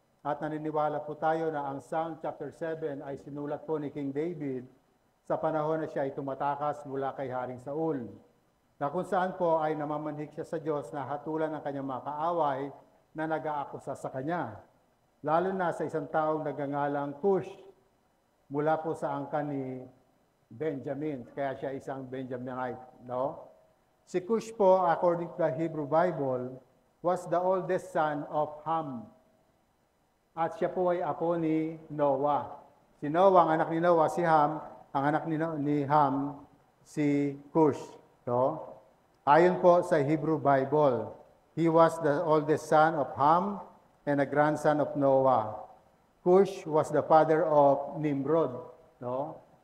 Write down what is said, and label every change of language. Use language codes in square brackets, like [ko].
[tl] At naniniwala po tayo na ang Psalm chapter 7 ay sinulat po ni King David sa panahon na siya ay tumatakas mula kay Haring Saul, na kung saan po ay namamanhik siya sa Diyos na hatulan ng kanyang mga kaaway na nag-aakusa sa kanya, lalo na sa isang taong nagngangalang Cush mula po sa angkan ni Benjamin, kaya siya isang Benjaminite, no? Si Cush po, [en] according to the Hebrew Bible, was the oldest son of Ham, [tl] at siya po ay apo ni Noah. Si Noah, ang anak ni Noah, si Ham, ang anak ni Ham, si Cush, no? Ayon po sa [en] Hebrew Bible, he was the oldest son of Ham and a grandson of Noah. Cush was the father of Nimrod, no?